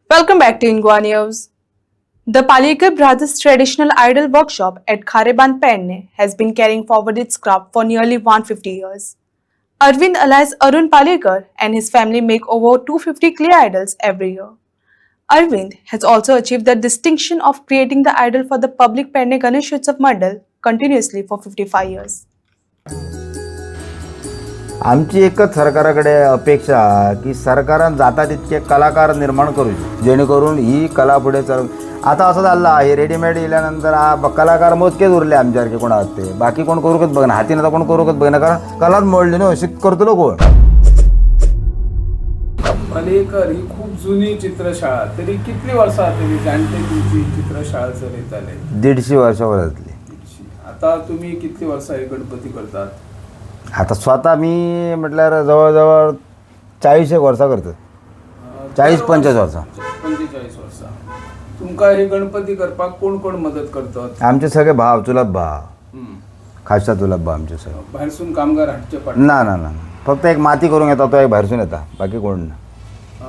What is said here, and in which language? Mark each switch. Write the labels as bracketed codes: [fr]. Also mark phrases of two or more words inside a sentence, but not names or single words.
[en] Welcome back to Ingwa News. The Palekar Brothers Traditional Idol Workshop at Khareban Penne has been carrying forward its craft for nearly 150 years. Arvind alias Arun Palekar and his family make over 250 clay idols every year. Arvind has also achieved the distinction of creating the idol for the public Penne Ganesh Utsav Mandal continuously for 55 years. [mr] आमची एकच सरकाराकडे अपेक्षा की सरकारान जाता तितके कलाकार निर्माण करूचे जेणेकरून ही कला पुढे चालून आता असं झालं आहे रेडीमेड येल्यानंतर कलाकार मोजकेच उरले आमच्यासारखे कोण आहात ते बाकी कोण करूकच बघना हातीनं तर कोण करूकच बघना कारण कलाच मोडली ना अशी करतलो कोण. [kok] पालेकर ही खूप जुनी चित्रशाळा तरी कितली वर्षा तरी जाणते तुमची चित्रशाळा चलत आले 150 वर्षावरातली. आता तुम्ही कितली वर्षा हे गणपती करतात. आता स्वतः मी म्हटल्यार जवळजवळ 40 वर्सां करतात 40-45 वर्सां 45 वर्षा तुमका हे गणपती करपाक कोण कोण मदत करतात. आमचे सगळे भाव चुलत भाव खासा चुलत भाव आमचे सगळे भायरसून कामगार हाडचे पडतात. ना ना ना फक्त एक माती करून येता तो एक भायरसून येता बाकी कोण ना.